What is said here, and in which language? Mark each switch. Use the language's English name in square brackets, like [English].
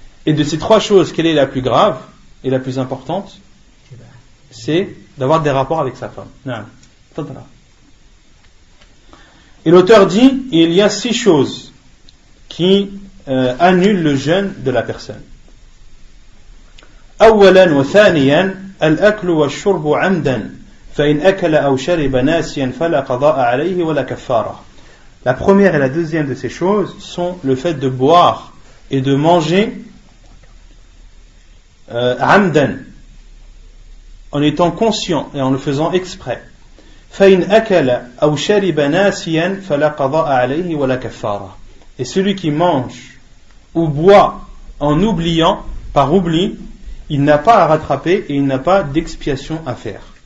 [French] Et de ces 3 choses, quelle est la plus grave et la plus importante? C'est d'avoir des rapports avec sa femme. Et l'auteur dit, il y a 6 choses qui annulent le jeûne de la personne. [Arabic] أولا وثانيا الأكل والشرب عمدا فإن أكل أو شرب ناسيا فلا قضاء عليه ولا كفارة. [French] La première et la deuxième de ces choses sont le fait de boire et de manger amdan, en étant conscient et en le faisant exprès. [Arabic] فإن أكل أو شرب ناسيا فلا قضاء عليه ولا كفارة. [French] Et celui qui mange ou boit en oubliant, par oubli, il n'a pas à rattraper et il n'a pas d'expiation à faire.